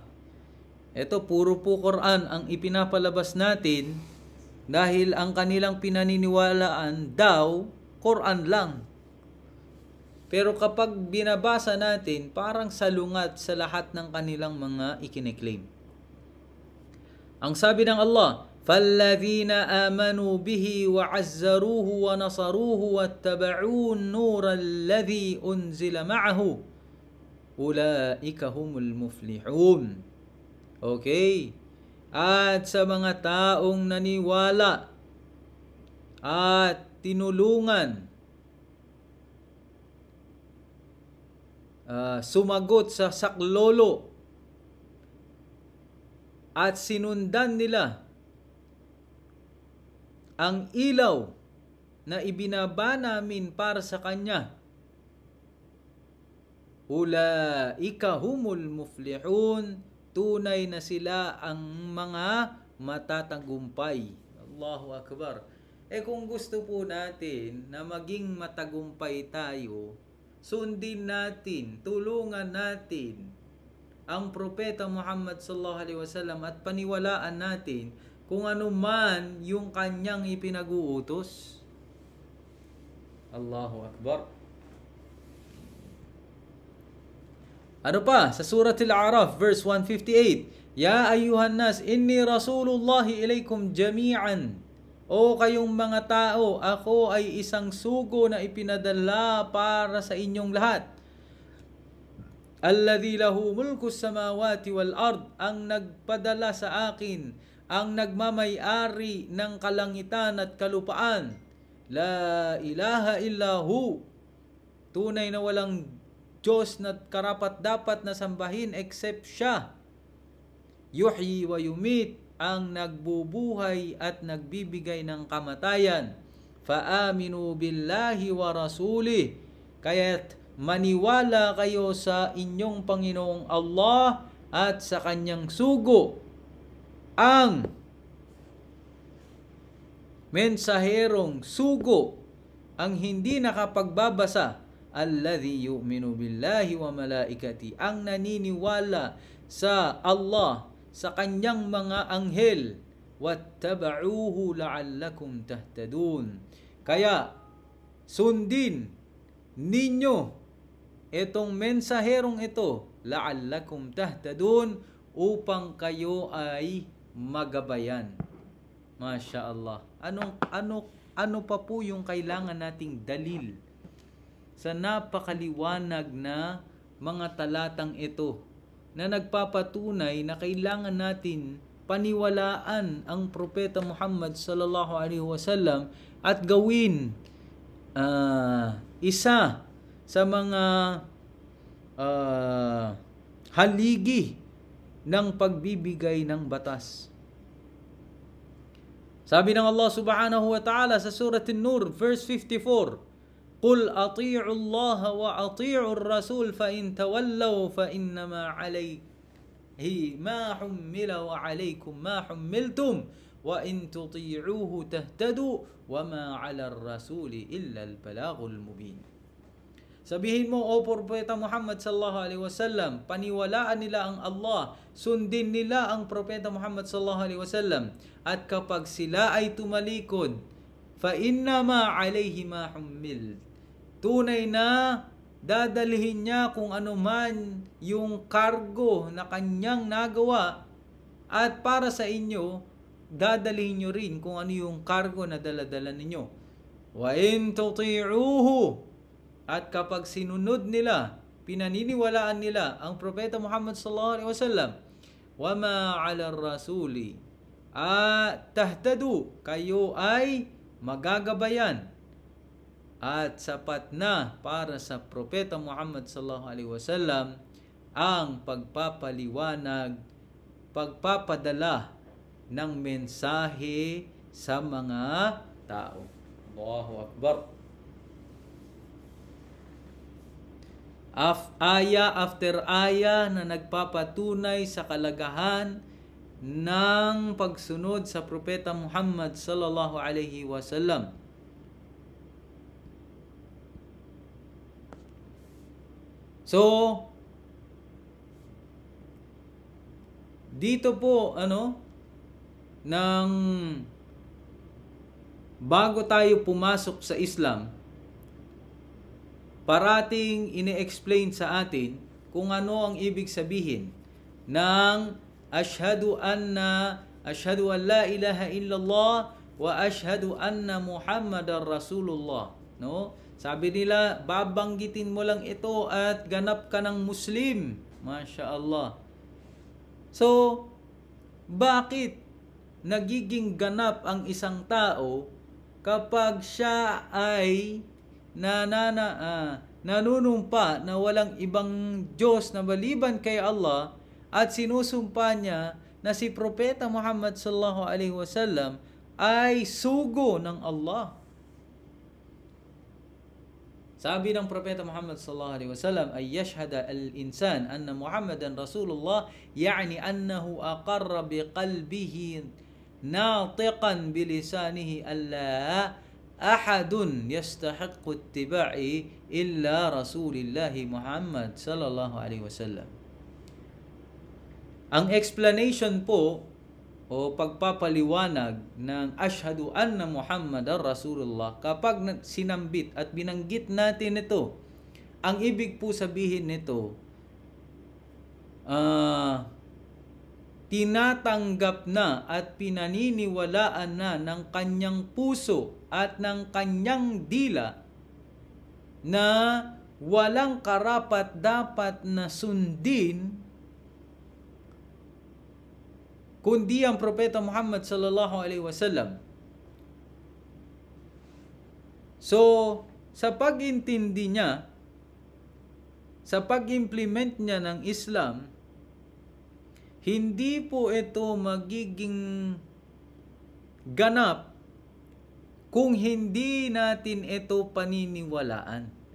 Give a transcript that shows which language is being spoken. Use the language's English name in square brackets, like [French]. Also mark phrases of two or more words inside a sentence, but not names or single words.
[Filipino] Ito, puro po Quran ang ipinapalabas natin dahil ang kanilang pinaniniwalaan daw, Quran lang. Pero kapag binabasa natin, parang salungat sa lahat ng kanilang mga ikiniklaim. Ang sabi ng Allah, [Arabic] فَالَّذِينَ آمَنُوا بِهِ وَعَزَّرُوهُ وَنَصَرُوهُ وَاتَّبَعُوا النُّورَ الَّذِي أُنزِلَ مَعَهُ أُولَئِكَ هُمُ الْمُفْلِحُونَ. [Filipino] Okay? At sa mga taong naniwala at tinulungan, sumagot sa saklolo at sinundan nila ang ilaw na ibinaba namin para sa kanya, [Arabic] أولئك هم المفلحون, [Filipino] tunay na sila ang mga matatagumpay. [Arabic] الله أكبر. [Filipino] Kung gusto po natin na maging matagumpay tayo, sundin natin, tulungan natin ang Propeta Muhammad [Arabic] صلى الله عليه وسلم [Filipino] at paniwalaan natin kung ano man yung kanyang ipinag-uutos. [Arabic] الله أكبر. [Filipino] Ano pa? Sa Surah Al-A'raf, verse 158, [Arabic] يا أيها الناس إني رسول الله إليكم جميعا. [Filipino] O kayong mga tao, ako ay isang sugo na ipinadala para sa inyong lahat. [Arabic] الذي له ملك السماوات والأرض, [Filipino] ang nagpadala sa akin, ang nagmamay-ari ng kalangitan at kalupaan. [Arabic] لا إله إلا هو, [Filipino] tunay na walang Diyos na karapat-dapat na sambahin except siya. [Arabic] يحيي ويميت, [Filipino] ang nagbubuhay at nagbibigay ng kamatayan. [Arabic] فآمنوا بالله ورسوله, [Filipino] kaya't maniwala kayo sa inyong Panginoong Allah at sa kanyang sugo, ang mensaherong sugo, ang hindi nakapagbabasa, [Arabic] الذي يؤمن بالله وملائكته, [Filipino] ang naniniwala sa Allah, sa kanyang mga anghel, [Arabic] واتبعوه لعلكم تهتدون. [Filipino] Kaya sundin ninyo itong mensaherong ito, [Arabic] لعلكم تهتدون, [Filipino] upang kayo ay magabayan. [Arabic] ما شاء الله. [Filipino] Ano pa po yung kailangan nating dalil sa napakaliwanag na mga talatang ito na nagpapatunay na kailangan natin paniwalaan ang Propeta Muhammad [Arabic] صلى الله عليه وسلم [Filipino] at gawin isa sa mga haligi ng pagbibigay ng batas. Sabi ng Allah [Arabic] سبحانه وتعالى [Filipino] sa Surah An-Nur, verse 54, [Arabic] قل أطيعوا الله وأطيعوا الرسول فإن تولوا فإنما عليه ما حمل وعليكم ما حملتم وإن تطيعوه تهتدوا وما على الرسول إلا البلاغ المبين. [Filipino] Sabihin mo, O Propeta Muhammad [Arabic] صلى الله عليه وسلم, [Filipino] paniwalaan nila ang Allah, sundin nila ang Propeta Muhammad [Arabic] صلى الله عليه وسلم, [Filipino] at kapag sila ay tumalikod, [Arabic] فإنما عليه ما حمل, [Filipino] tunay na dadalhin niya kung ano man yung kargo na kanyang nagawa, at para sa inyo, dadalhin nyo rin kung ano yung kargo na daladala ninyo. [Arabic] وإن تطيعوه, [Filipino] at kapag sinunod nila, pinaniniwalaan nila ang [Arabic] Propeta Muhammad صلى الله عليه وسلم وما على الرسول تهتدوا, [Filipino] kayo ay magagabayan at sapat na para sa Propeta Muhammad [Arabic] صلى الله عليه وسلم [Filipino] ang pagpapaliwanag pagpapadala ng mensahe sa mga tao. [Arabic] الله أكبر. [Filipino] Aya after aya na nagpapatunay sa kalagahan ng pagsunod sa Propeta Muhammad [Arabic] صلى الله عليه وسلم. [Filipino] So, dito po, nang bago tayo pumasok sa Islam, parating ine-explain sa atin kung ano ang ibig sabihin ng [Arabic] أشهد أن لا إله إلا الله وأشهد أن محمدا رسول الله. [Filipino] No? Sabi nila, babanggitin mo lang ito at ganap ka ng Muslim. [Arabic] ما شاء الله. [Filipino] So, bakit nagiging ganap ang isang tao kapag siya ay nanunumpa na walang ibang Diyos na maliban kay Allah at sinusumpa niya na si Propeta Muhammad [Arabic] صلى الله عليه وسلم [Filipino] ay sugo ng Allah? Sabi ng Propeta Muhammad [Arabic] صلى الله عليه وسلم أن يشهد الإنسان أن محمدا رسول الله يعني أنه أقر بقلبه ناطقا بلسانه ألا أحد يستحق اتباعه إلا رسول الله محمد صلى الله عليه وسلم. [Filipino] Ang explanation po o pagpapaliwanag ng [Arabic] أشهد أن محمدا رسول الله, [Filipino] kapag sinambit at binanggit natin ito, ang ibig po sabihin nito, tinatanggap na at pinaniniwalaan na ng kanyang puso at ng kanyang dila na walang karapat-dapat na sundin kundi ang Propeta Muhammad [Arabic] صلى الله عليه وسلم. [Filipino] So, sa pag-intindi niya, sa pag-implement niya ng Islam, hindi po ito magiging ganap kung hindi natin ito paniniwalaan.